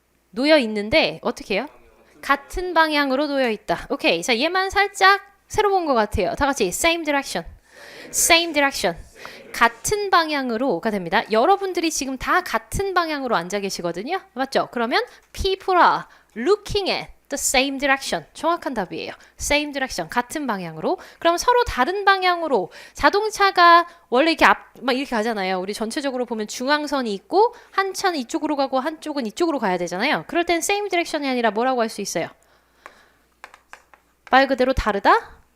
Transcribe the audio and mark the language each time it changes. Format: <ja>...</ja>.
<ko>놓여 있는데 어떻게 해요? 같은 방향으로 놓여 있다. 오케이. 자, 얘만 살짝 새로 본 것 같아요. 다 같이</ko> <en>same direction. same direction.</en> <ko>같은 방향으로가 됩니다. 여러분들이 지금 다 같은 방향으로 앉아 계시거든요. 맞죠? 그러면</ko> <en>people are looking at the same direction.</en> <ko>정확한 답이에요.</ko> <en>same direction.</en> <ko>같은 방향으로. 그럼 서로 다른 방향으로 자동차가 원래 이렇게 막 이렇게 가잖아요. 우리 전체적으로 보면 중앙선이 있고 한 차는 이쪽으로 가고 한쪽은 이쪽으로 가야 되잖아요. 그럴 땐 same direction이 아니라 뭐라고 할 수 있어요? 말 그대로 다르다?</ko>